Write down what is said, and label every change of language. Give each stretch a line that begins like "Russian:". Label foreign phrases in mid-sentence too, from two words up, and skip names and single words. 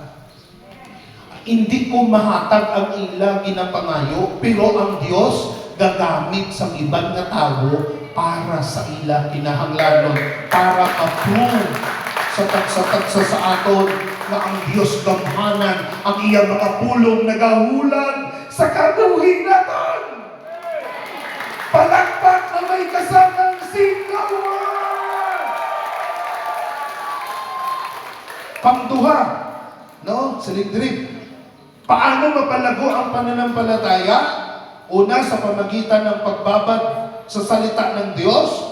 Hiligaynon: Hindi ko mahatag ang ila ginapangayo, pero ang Diyos gagamit sa ibang nga tao para sa ila kinahanglanon, para ma-prove sa tagsa-tagsa sa aton na ang Diyos gamhanan ang iyang mga pulong nagahulan sa kabuhi naton.
Filipino: Palakpak na may kasamang singawan.
Hiligaynon: Pangduha, no? Silindrip.
Filipino: Paano mapalago ang pananampalataya? Una, sa pamagitan ng pagbabad sa salita ng Diyos.